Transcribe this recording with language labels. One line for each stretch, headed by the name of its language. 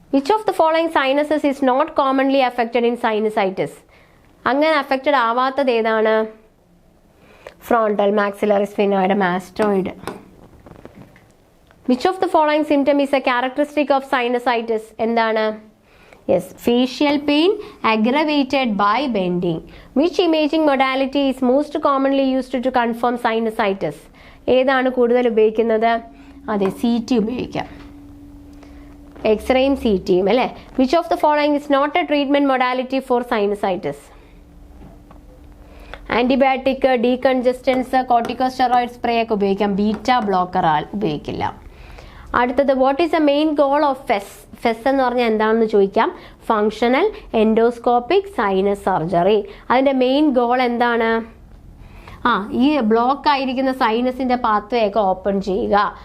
English: Which of the following sinuses is not commonly affected in sinusitis?
Malayalam: അങ്ങനെ affected ആവാത്തത് ഏതാണ്? Frontal, maxillary sphenoid, mastoid.
English: Which of the following symptom is a characteristic of sinusitis?
Malayalam: എന്താണ്?
English: Yes, facial pain aggravated by bending. Which imaging modality is most commonly used to confirm sinusitis?
Malayalam: ഏതാണ് കൂടുതൽ ഉപയോഗിക്കുന്നത്? അതെ, CT ഉപയോഗിക്കാം. എക്സ്റേയും CTയും അല്ലേ.
English: Which of the following is not a treatment modality for sinusitis?
Malayalam: Antibiotic, ഡീകൺജസ്റ്റൻസ്, corticosteroid spray ഒക്കെ ഉപയോഗിക്കാം. Beta blocker ഉപയോഗിക്കില്ല. അടുത്തത്
English: What is a main goal of FES?
Malayalam: Fez എന്ന് പറഞ്ഞാൽ എന്താണെന്ന് ചോദിക്കാം. Functional endoscopic sinus surgery. അതിൻ്റെ മെയിൻ ഗോൾ എന്താണ്? ഈ ബ്ലോക്ക് ആയിരിക്കുന്ന സൈനസിന്റെ പാത്വേ ഒക്കെ ഓപ്പൺ ചെയ്യുക.